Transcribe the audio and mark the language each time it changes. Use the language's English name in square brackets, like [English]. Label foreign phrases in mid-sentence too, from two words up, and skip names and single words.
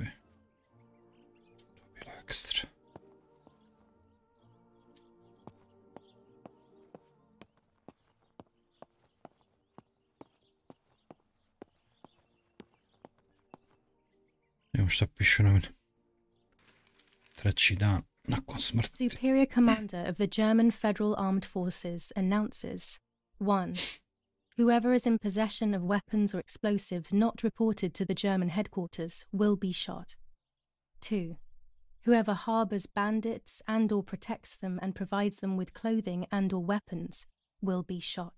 [Serbian] To bi bilo ekstra. Evo šta pišu novine. Treći dan nakon smrti. [English] Superior Commander of the German Federal Armed Forces announces 1. Whoever is in possession of weapons or explosives not reported to the German headquarters will be shot. 2. Whoever harbors bandits and or protects them and provides them with clothing and or weapons will be shot.